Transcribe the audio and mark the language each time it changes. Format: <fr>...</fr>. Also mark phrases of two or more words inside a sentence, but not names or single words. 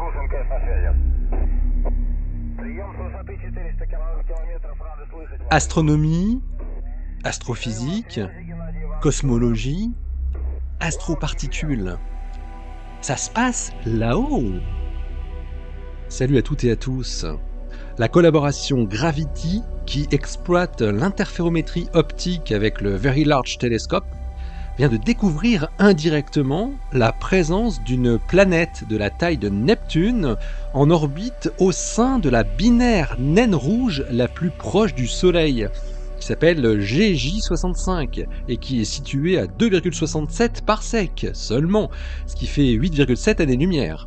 <ru>МКС на связи. Прием с высоты 400 километров. Рады слышать вас.</ru> <fr>Astronomie, astrophysique, cosmologie, astroparticules. Ça se passe là-haut. Salut à toutes et à tous. La collaboration Gravity, qui exploite l'interférométrie optique avec le Very Large Telescope, vient de découvrir indirectement la présence d'une planète de la taille de Neptune en orbite au sein de la binaire naine rouge la plus proche du Soleil, qui s'appelle GJ65 et qui est située à 2,67 parsecs seulement, ce qui fait 8,7 années-lumière.</fr>